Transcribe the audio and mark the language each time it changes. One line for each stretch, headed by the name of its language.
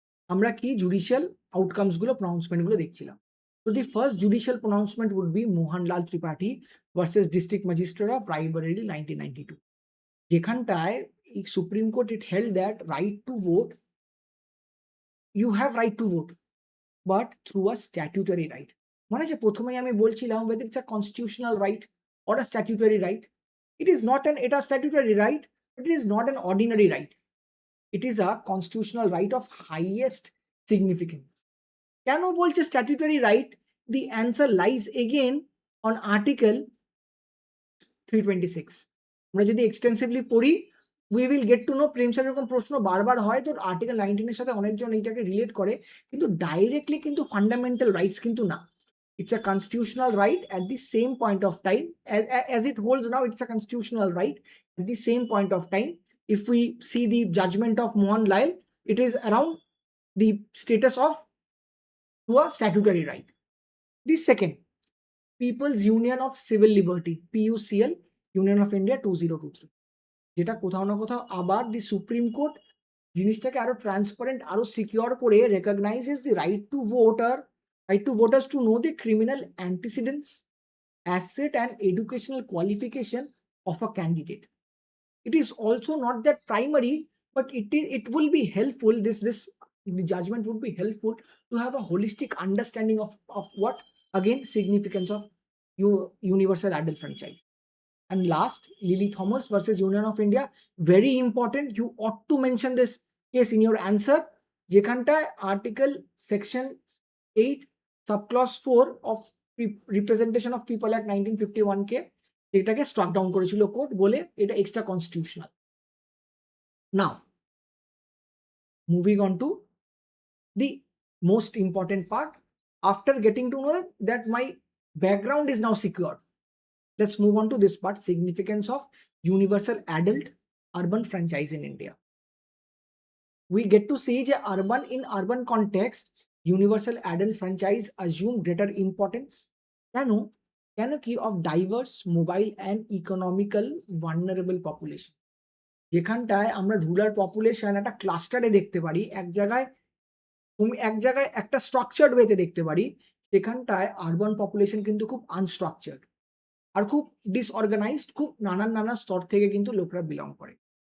Bangla: আমরা কি judicial outcomes গুলো, প্রনাউন্সমেন্ট গুলো দেখছিলাম।
English: তো the first judicial pronouncement would be Mohanlal Tripathi versus district magistrate of Raebareli 1992, যেখানটায় supreme court it held that right to vote, you have right to vote but through a statutory right.
Bangla: মানে যে প্রথমেই আমি বলছিলাম
English: whether it's a constitutional right or a statutory right, it is not an, এটা statutory right but it is not an ordinary right, it is a constitutional right of highest significance.
Bangla: কেন বলছে statutory right?
English: The answer lies again on article 326।
Bangla: আমরা যদি extensively পড়ি
English: we will get to know,
Bangla: Prem sir এরকম প্রশ্ন বারবার হয় তো আর্টিকেল 19 এর সাথে অনেকজন এইটাকে রিলেট করে, কিন্তু ডাইরেক্টলি কিন্তু ফান্ডামেন্টাল রাইটস কিন্তু না।
English: It's a constitutional right at the same point of time as it holds now. It's a constitutional right at the same point of time. If we see the judgment of Mohan Lal, it is around the status of to a statutory right. The second, People's Union of Civil Liberty, PUCL, Union of India 2023,
Bangla: যেটা কোথাও না কোথাও আবার দি supreme court জিনিসটাকে আরো transparent, আরো secure করে রেকগনাইজেস the right two voter
English: Right to voters to know the criminal antecedents, asset and educational qualification of a candidate. It is also not that primary, but it will be helpful. The judgment would be helpful to have a holistic understanding of what again significance of universal adult franchise. And last, Lily Thomas versus Union of India, very important. You ought to mention this case in your answer.
Bangla: যেখানটায় article section 8 subclause 4 of representation of people act 1951 কে এটাকে struck down করেছিল court, বলে এটা extra constitutional.
English: Now moving on to the most important part. After getting to know that my background is now secure, let's move on to this part, significance of universal adult urban franchise in India. We get to see that in urban context universal adult franchise assume greater importance কেন কি of diverse mobile and economical vulnerable population,
Bangla: যেখানটায় আমরা rural population একটা ক্লাস্টারে দেখতে পারি, এক জায়গায় একটা স্ট্রাকচার্ড ওয়েতে দেখতে পারি, সেখানটায় আরবান পপুলেশন কিন্তু খুব আনস্ট্রাকচার্ড আর খুব ডিসঅর্গানাইজড, খুব নানান স্তর থেকে কিন্তু লোকরা বিলং করে।